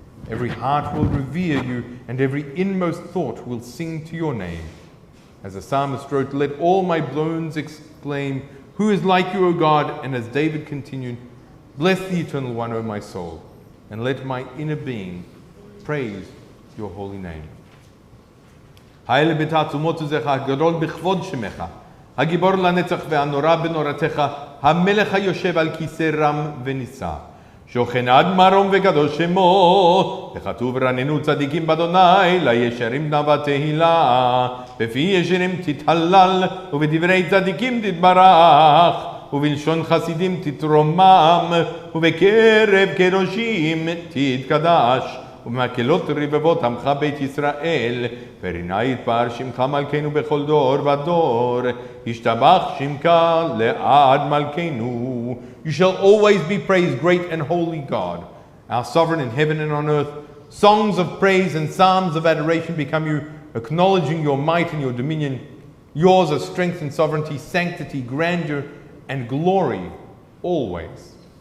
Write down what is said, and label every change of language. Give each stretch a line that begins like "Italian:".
English: Every heart will revere you, and every inmost thought will sing to your name. As the psalmist wrote, let all my bones exclaim, who is like you, O God? And as David continued, bless the Eternal One, O my soul, and let my inner being praise your holy name.
Hebrew: האלה בתעצומות עוזך, הגדול בכבוד שמך, הגיבור לנצח והנורא בנורתך, המלך היושב על כיסא רם ונישא, שוכן עד מרום וגדול שמו, וכתוב רננו צדיקים באדוני, לישרים נאווה תהילה, בפי ישרים תתהלל, ובדברי צדיקים תתברך, ובלשון חסידים תתרומם, ובקרב קדושים תתקדש. ומהקהילות רבבות עמך בית ישראל, ורינה יתפאר שמך מלכנו בכל דור ודור, ישתבח שמך לעד מלכנו.
English: You shall always be praised, great and holy God, our sovereign in heaven and on earth. Songs of praise and psalms of adoration become you, acknowledging your might and your dominion. Yours are strength and sovereignty, sanctity, grandeur, and glory always.